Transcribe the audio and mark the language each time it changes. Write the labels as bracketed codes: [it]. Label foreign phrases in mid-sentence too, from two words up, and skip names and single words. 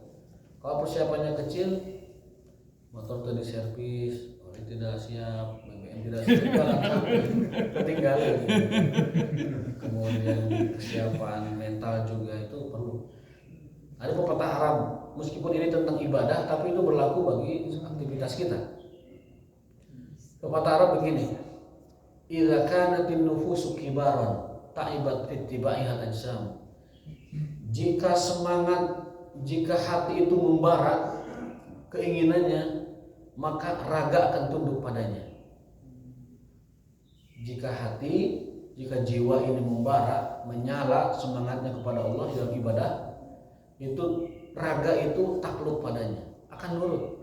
[id] Kalau persiapannya kecil, motor tadi servis, oli tidak siap, BBM tidak siap, ketinggalan. Kemudian kesiapan mental juga itu perlu. Ada pepatah Arab, meskipun ini tentang ibadah, tapi itu berlaku bagi aktivitas kita. Pepatah Arab begini, [ar] إذا كانت النفوس كبارا تعبت في اتباعها الأجسام. [id] Jika hati itu membara keinginannya, maka raga akan tunduk padanya. Jika jiwa ini membara, menyala semangatnya kepada Allah dalam ibadah, itu raga itu takluk padanya, akan nurut.